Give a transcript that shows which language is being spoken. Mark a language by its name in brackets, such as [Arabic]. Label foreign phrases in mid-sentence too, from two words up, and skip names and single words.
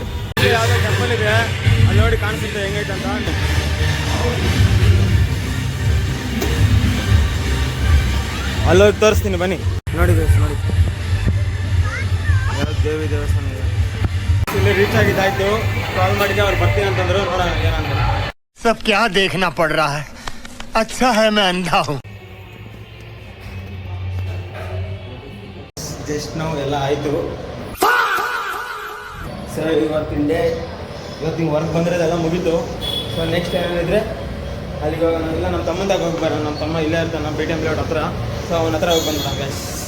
[Kannada] ಯಾವುದೋ ಟೆಂಪಲ್ ಇದೆ, ಅಲ್ಲಿ ನೋಡಿ ಕಾಣಿಸುತ್ತೆ ಹೆಂಗೈತೆ ಅಂತ. ಅಲ್ಲೋಗಿ ತೋರಿಸ್ತೀನಿ ಬನ್ನಿ. ನೋಡಿ ಗೈಸ್, ನೋಡಿ ಯಾವ ದೇವಿ ದೇವಸ್ಥಾನ ಇದೆ. ಇಲ್ಲಿ ರೀಚ್ ಆಗಿದ್ದಾಯ್ತು. ಕಾಲ್ ಮಾಡಿದ್ದೆ, ಅವ್ರು ಬರ್ತೀನಿ ಅಂತಂದ್ರು. ನೋಡೋಣ ಏನಂದ್ರೆ. [Hindi] सब क्या देखना पड़ रहा है. अच्छा है मैं अंधा हूँ. [Kannada] ಜಸ್ಟ್ ನಾವು ಎಲ್ಲ ಆಯಿತು. ಸರ್ ಇವತ್ತಿನ ಡೇ, ಇವತ್ತಿನ ವರ್ಕ್ ಬಂದಿರೋದೆಲ್ಲ ಮುಗೀತು. [English] so next [Kannada] ಏನಿದ್ರೆ ಅಲ್ಲಿಗೆ ಹೋಗೋಣ. ಇಲ್ಲ ನಮ್ಮ ತಮ್ಮಂದಾಗ ಹೋಗಿ ಬರೋಣ. ನಮ್ಮ ತಮ್ಮ ಇಲ್ಲೇ ಇರ್ತಾನೆ, ನಮ್ಮ BTM ಲೇಔಟ್ ಹತ್ರ. ಸೊ ಅವನ ಹತ್ರ ಹೋಗಿ ಬಂದ ಗೈಸ್.